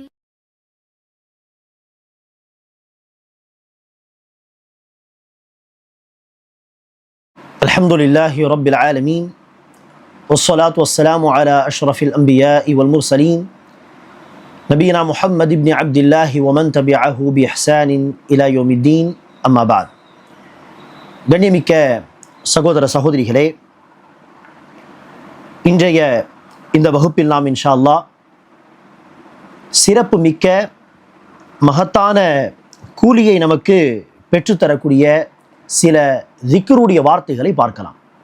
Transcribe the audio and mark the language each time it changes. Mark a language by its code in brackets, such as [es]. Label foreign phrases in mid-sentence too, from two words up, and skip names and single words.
[ar] الحمد لله رب العالمين والصلاة والسلام على أشرف الأنبياء والمرسلين نبينا محمد بن عبد الله ومن تبعه بإحسان إلى يوم الدين أما بعد [ta] கண்ணியமிக்க சகோதர சகோதரிகளே, இன்றைய இந்த வகுப்பில் நாம் [ar] إن شاء الله [ta] சிறப்பு மிக்க மகத்தான கூலியை நமக்கு பெற்றுத்தரக்கூடிய சில திக்ருடைய வார்த்தைகளை பார்க்கலாம்.